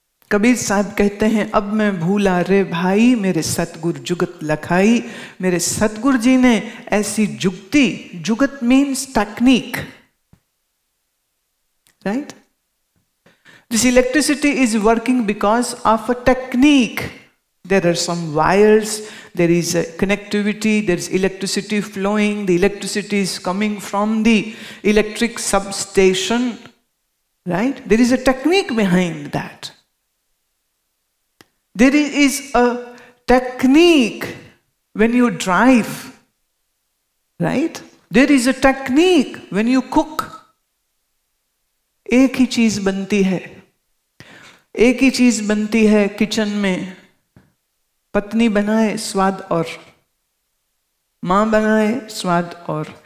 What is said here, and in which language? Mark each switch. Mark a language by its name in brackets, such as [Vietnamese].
[Hindi] कबीर साहब कहते हैं, अब मैं भूला रे भाई मेरे सतगुर जुगत लखाई। मेरे सतगुरु जी ने ऐसी जुगती, जुगत [English] Means technique, right? This electricity is working because of a technique. There are some wires, there is a connectivity, there is electricity flowing, the electricity is coming from the electric substation, right? There is a technique behind that. There is a technique when you drive, right? There is a technique when you cook. [Hindi] एक ही चीज बनती है, एक ही चीज बनती है kitchen में, पत्नी बनाए स्वाद और, माँ बनाए स्वाद और।